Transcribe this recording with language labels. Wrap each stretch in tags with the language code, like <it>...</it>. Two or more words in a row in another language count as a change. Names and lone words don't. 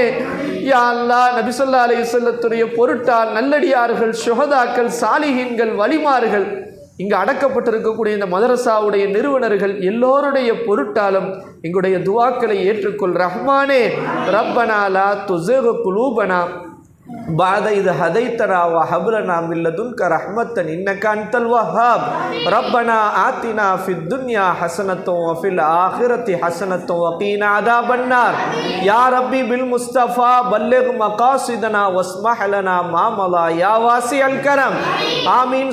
<ta>யா அல்லாஹ் நபி</ta> <ar>صلى الله عليه</ar> <ta>வஸல்லத்துடைய பொருட்டால் நல்லடியார்கள் சுஹதாக்கள் சாலிஹீன்கள் வலிமார்கள் இங்கு அடக்கப்பட்டிருக்கக்கூடிய இந்த மதரசாவுடைய நிறுவனர்கள் எல்லோருடைய பொருட்டாலும் எங்களுடைய துவாக்களை ஏற்றுக்கொள் ரஹ்மானே.</ta> <ar>ربنا لا تزغ قلوبنا بعد إذ هديتنا وهب لنا من لدنك رحمة إنك أنت الوهاب ربنا آتنا في الدنيا حسنة وفي الآخرة حسنة وقنا عذاب النار يا ربي بالمصطفى بلغ مقاصدنا واسمح لنا ما مضى يا واسع الكرم آمين.</ar>